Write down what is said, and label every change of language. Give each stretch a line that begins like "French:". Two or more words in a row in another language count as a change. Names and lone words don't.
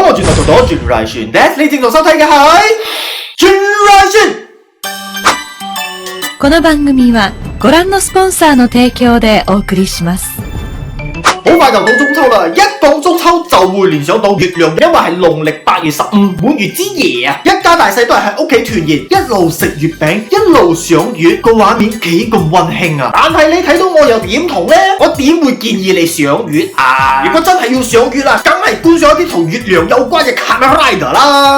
Cantonese: 轉頭到咗轉來旋 ，That's 你正在收睇嘅係轉來旋。
Japanese: この番組はご覧のスポンサーの提供でお送りします。
Cantonese: 好快就到中秋啦！一講中秋就會聯想到月亮，因為係農曆8月15滿月之夜啊！一家大細都係喺屋企團圓，一路食月餅，一路賞月，個畫面幾咁溫馨啊！但係你睇到我又點同呢？我點會建議你賞月啊？如果真係要賞月啊，梗係觀賞一啲同月亮有關嘅 Kamen Rider 啦！